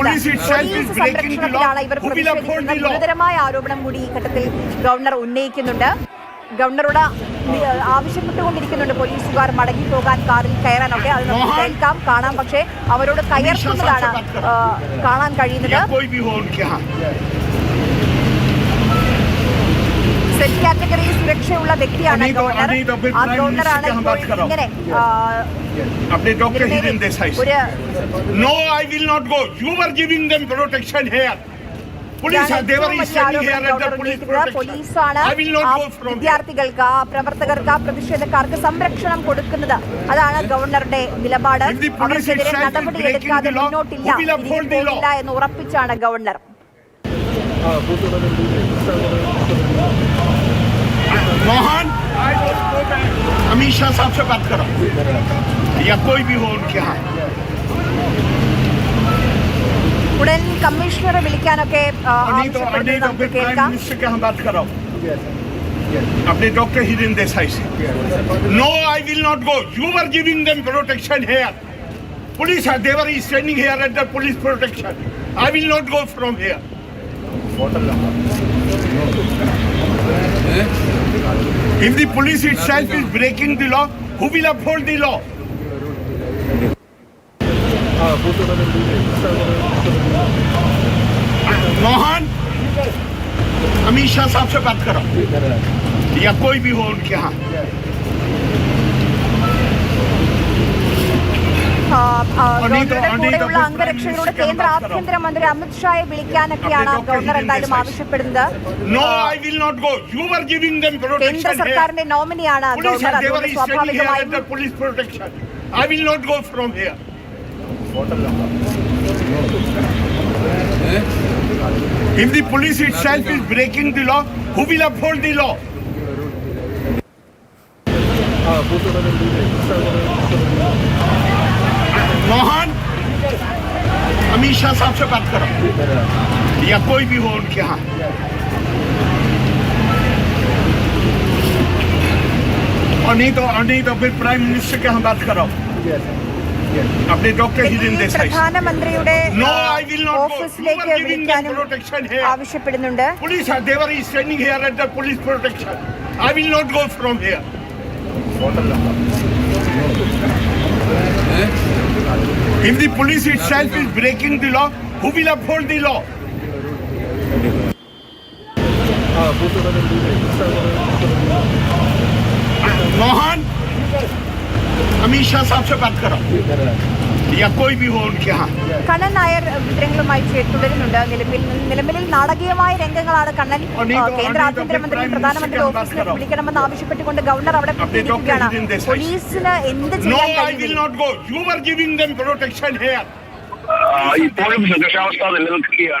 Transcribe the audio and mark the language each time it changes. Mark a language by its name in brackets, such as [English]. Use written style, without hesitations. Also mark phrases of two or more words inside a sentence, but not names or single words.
[Malayalam] പോലീസ് സംരക്ഷണത്തിലാണ് ഇവർ പ്രതിഷേധിക്കുന്നത് ഗുരുതരമായ ആരോപണം കൂടി ഈ ഘട്ടത്തിൽ ഗവർണർ ഉന്നയിക്കുന്നുണ്ട് ഗവർണറോട് ആവശ്യപ്പെട്ടുകൊണ്ടിരിക്കുന്നുണ്ട് പോലീസുകാർ മടങ്ങിപ്പോകാൻ കാറിൽ കയറാനൊക്കെ അത് നമുക്ക് കേൾക്കാം കാണാം പക്ഷേ അവരോട് കയർക്കുന്നതാണ് കാണാൻ കഴിയുന്നത് [English] set category [Malayalam] സുരക്ഷയുള്ള വ്യക്തിയാണ് ഗവർണർ ആ ഗവർണറാണ് ഇങ്ങനെ [English] No, I will not go. You are giving them protection here. Police they were standing here at the police protection. I will not go from [Malayalam] വിദ്യാർത്ഥികൾക്ക് പ്രവർത്തകർക്ക് പ്രതിഷേധക്കാർക്ക് സംരക്ഷണം കൊടുക്കുന്നത് അതാണ് ഗവർണറുടെ നിലപാട് അവർക്കെതിരെ നടപടിയെടുക്കാതെ മുന്നോട്ടില്ല എന്ന് ഉറപ്പിച്ചാണ് ഗവർണർ [Hindi] मोहन अमित शाह साहब से बात करो या कोई भी हो उनके यहाँ [Malayalam] ഉടൻ കമ്മീഷണറെ വിളിക്കാനൊക്കെ കേൾക്കാം [Hindi] अपने डॉक्टर हिरेन देसाई से [English] no I will not go you are giving them protection here police they were standing here at the police protection I will not go from here if the police itself is breaking the law [Hindi] who will uphold the law मोहन अमित शाह साहब से बात करो या कोई भी हो उनके यहाँ [Malayalam] ഗവർണറുടെ കൂടെയുള്ള അംഗരക്ഷകരോട് കേന്ദ്ര ആഭ്യന്തരമന്ത്രി അമിത്ഷായെ വിളിക്കാനൊക്കെയാണ് ഗവർണർ എന്തായാലും ആവശ്യപ്പെടുന്നത്. കേന്ദ്ര സർക്കാരിന്റെ നോമിനിയാണ് ഗവർണർ, അതുകൊണ്ട് സ്വാഭാവികമായും [English] If the police itself is breaking the law, who will uphold the law? [Hindi] मोहन अमित शाह साहब से बात करो या कोई भी हो उनके यहाँ. और नहीं तो फिर [English] prime minister [Hindi] के यहाँ बात करो. अपने डॉक्टर [Malayalam] പ്രധാനമന്ത്രിയുടെ ഓഫീസിലേക്ക് വിളിക്കാനും ആവശ്യപ്പെടുന്നുണ്ട്. [English] Police they were standing here at the police protection. I will not go from here. If the police itself is breaking the law, who will uphold the law? [Hindi] मोहन अमित शाह साहब से बात करो या कोई भी हो उनके यहाँ. [Malayalam] കണ്ണൻ നായർ വിവരങ്ങളുമായി തുടരുന്നുണ്ട്. നിലമ്പലിൽ നാടകീയമായ രംഗങ്ങളാണ് കണ്ണൻ കേന്ദ്ര ആഭ്യന്തരമന്ത്രിയും പ്രധാനമന്ത്രി ഓഫീസിലേക്ക് വിളിക്കണമെന്ന് ആവശ്യപ്പെട്ടുകൊണ്ട് ഗവർണർ അവിടെ എത്തിയിരിക്കുകയാണ്. പോലീസിന് എന്ത് ചെയ്യാൻ കഴിയും? ഇപ്പോഴും സംഘർഷാവസ്ഥ നിലനിൽക്കുകയാണ്.